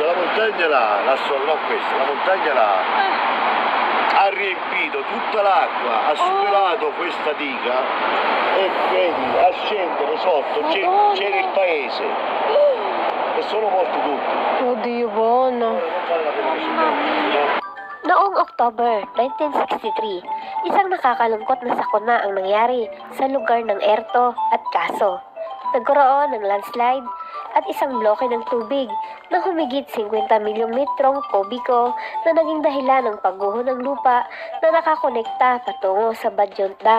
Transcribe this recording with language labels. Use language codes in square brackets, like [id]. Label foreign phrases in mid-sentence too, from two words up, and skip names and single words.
[it] La montagna là, la montagna là ha riempito tutta l'acqua, ha superato questa diga e vedi, a scendere sotto c'era il paese e sono morti tutti. Oh Dio, buono. [tl] Noong October 1963, isang nakakalungkot na sakuna ang nangyari sa lugar ng Erto at Caso. Nagkaroon ng landslide at isang bloke ng tubig na humigit 50 milyong metrong kubiko na naging dahilan ng pagguho ng lupa na nakakonekta patungo sa Bagyong Dam.